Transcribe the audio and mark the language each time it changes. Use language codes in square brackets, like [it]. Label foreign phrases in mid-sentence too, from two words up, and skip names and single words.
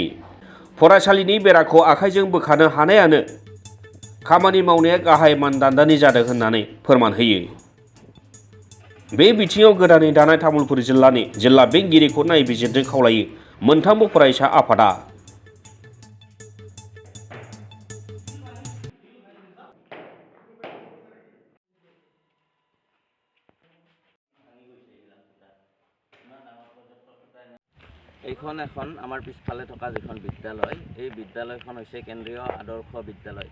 [brx] फरायसालिनि बेराखौ आखाइजों बोखानो हानायानो खामानि मावनाया गाहाय मानदान्दानि जादों होननानै फोरमान होयो। बे बिथिङाव गोदानै दानाय तामुलपुर जिल्लानि जिल्ला बेंगिरिखौ नायबिजिरनो खावलायो मोनथामबो फरायसा आफादा। [as] এইখন এখন আমাৰ পিছফালে থকা যিখন বিদ্যালয়, এই বিদ্যালয়খন হৈছে কেন্দ্ৰীয় আদৰ্শ বিদ্যালয়।